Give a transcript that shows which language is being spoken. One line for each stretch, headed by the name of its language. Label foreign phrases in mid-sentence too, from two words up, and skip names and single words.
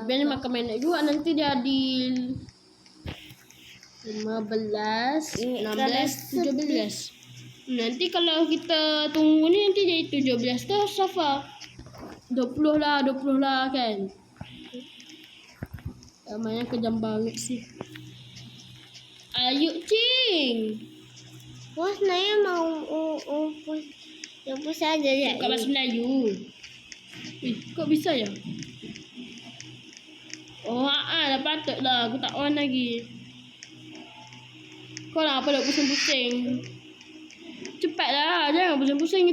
Malay: tapi ni makan minit juga nanti jadi 15, 16, 17. Nanti kalau kita tunggu ni nanti jadi 17 tu Safa.
Indonesian: 20 lah kan. Namanya kejam banget sih. Ayo Cing.
Malay: Wah, sebenarnya mau apa saja je. Kat bahasa Melayu.
Indonesian: Kok bisa ya?
Malay: Oh, dah patut lah. Aku tak on lagi. Kau nak apa nak pusing-pusing? Cepatlah. Jangan pusing-pusing.